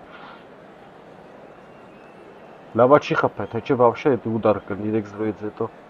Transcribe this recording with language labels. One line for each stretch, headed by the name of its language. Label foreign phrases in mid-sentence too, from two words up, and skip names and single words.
Armenian: Լավա չի խփել, թե չէ
Russian: вообще это удар
Armenian: կլինի 3-0-ից հետո։